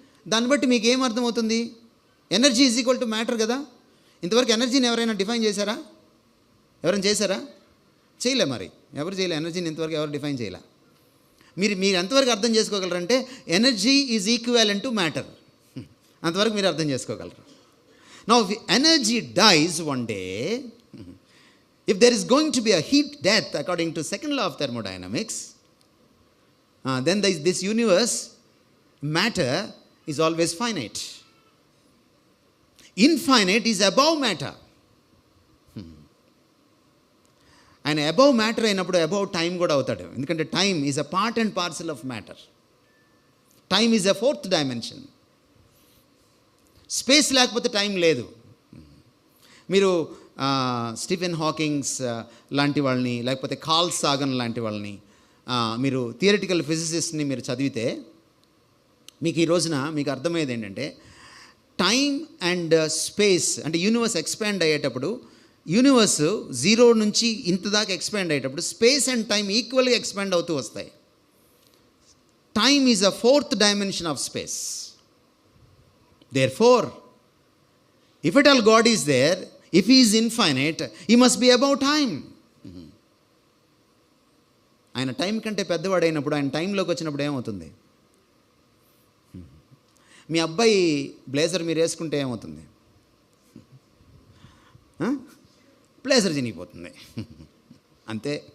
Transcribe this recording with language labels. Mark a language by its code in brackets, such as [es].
[te] దాన్ని బట్టి మీకు ఏం అర్థమవుతుంది? [en] energy is equal to matter [te] కదా. ఇంతవరకు ఎనర్జీని ఎవరైనా డిఫైన్ చేశారా? ఎవరైనా చేశారా? చేయలే. మరి ఎవరు చేయలే ఎనర్జీని ఇంతవరకు, ఎవరు డిఫైన్ చేయలే. మీరు ఎంతవరకు అర్థం చేసుకోగలరంటే [en] energy is equivalent to matter, [te] అంతవరకు మీరు అర్థం చేసుకోగలరు. [en] Now if energy dies one day, if there is going to be a heat death according to second law of thermodynamics, then this universe matter is always finite. Infinite is above matter. [te] ఆయన above matter అయినప్పుడు above time కూడా అవుతాడు. ఎందుకంటే [en] Time is a part and parcel of matter. Time is a fourth dimension. [te] Space లేకపోతే time లేదు. మీరు Stephen Hawking's లాంటి వాళ్ళని, లేకపోతే కార్ల్ సాగన్ లాంటి వాళ్ళని, మీరు థియరిటికల్ ఫిజిసిస్ట్ని మీరు చదివితే మీకు ఈ రోజున మీకు అర్థమయ్యేది ఏంటంటే, టైం అండ్ స్పేస్ అంటే యూనివర్స్ ఎక్స్పాండ్ అయ్యేటప్పుడు, యూనివర్స్ జీరో నుంచి ఇంత దాకా ఎక్స్పాండ్ అయ్యేటప్పుడు స్పేస్ అండ్ టైం ఈక్వల్గా ఎక్స్పాండ్ అవుతూ వస్తాయి. [en] Time is a fourth dimension of space. Therefore, if at all God is there, if He is infinite, He must be above time. [te] ఆయన time కంటే పెద్దవాడైనప్పుడు, ఆయన టైంలోకి వచ్చినప్పుడు ఏమవుతుంది? మీ అబ్బాయి బ్లేజర్ మీరు వేసుకుంటే ఏమవుతుంది? బ్లేజర్ చినిగిపోతుంది. అంతే.